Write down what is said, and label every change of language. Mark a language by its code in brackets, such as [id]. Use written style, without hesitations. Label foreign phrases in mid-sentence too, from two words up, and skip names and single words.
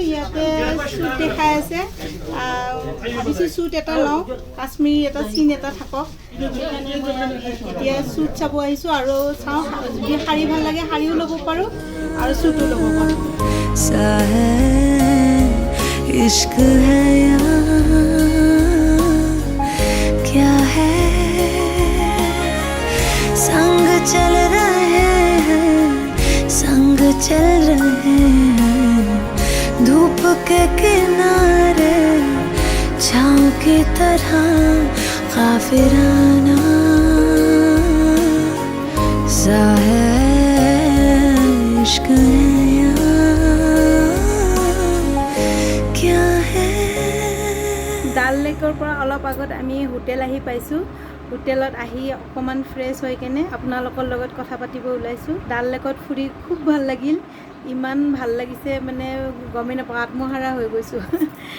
[as] ইয়াতে শ্বুট দেখাই আছে। ভাবিছোঁ শ্বুট এটা লওঁ, কাশ্মীৰী এটা চিন এটা থাকক। এতিয়া শ্বুট চাব আহিছোঁ আৰু চাওঁ, যদি শাৰী ভাল লাগে শাৰীও ল'ব পাৰোঁ আৰু শ্বুটো ল'ব পাৰোঁ। [hi] इश्क है या क्या है, संग चल रहे हैं, संग चल रहे हैं धूप के किनारे छाँव की तरह। काफिराना सा है, इश्क है या क्या है। [as] ডাল লেকৰ পৰা অলপ আগত আমি হোটেল আহি পাইছোঁ। হোটেলত আহি অকণমান ফ্ৰেছ হৈ কেনে আপোনালোকৰ লগত কথা পাতিব ওলাইছোঁ। ডাল লেকত ফুৰি খুব ভাল লাগিল। ইমান ভাল লাগিছে গমেই নাপাওঁ, আত্মহাৰা হৈ গৈছোঁ।